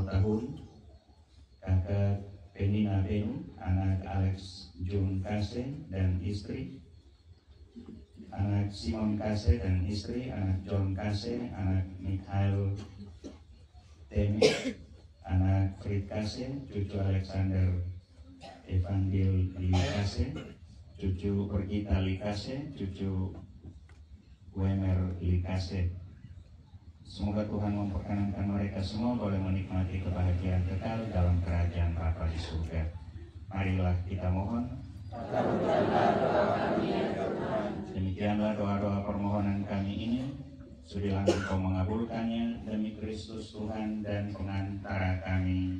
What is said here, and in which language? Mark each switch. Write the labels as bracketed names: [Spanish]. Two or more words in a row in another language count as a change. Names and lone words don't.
[Indonesian] Tahun, Kakak Penina Benu, anak Alex Jun Kase dan istri, anak Simon Kase dan istri, anak John Kase, anak Mikhail Temi, anak Frit Kase, cucu Alexander Evangel Likase, cucu Pergita Likase, cucu Wemer Likase. Semoga Tuhan memperkenankan mereka semua boleh menikmati kebahagiaan kekal dalam kerajaan Bapa di surga. Marilah kita mohon. Demikianlah doa-doa permohonan kami ini. Sudilah Engkau mengabulkannya demi Kristus Tuhan dan pengantara kami.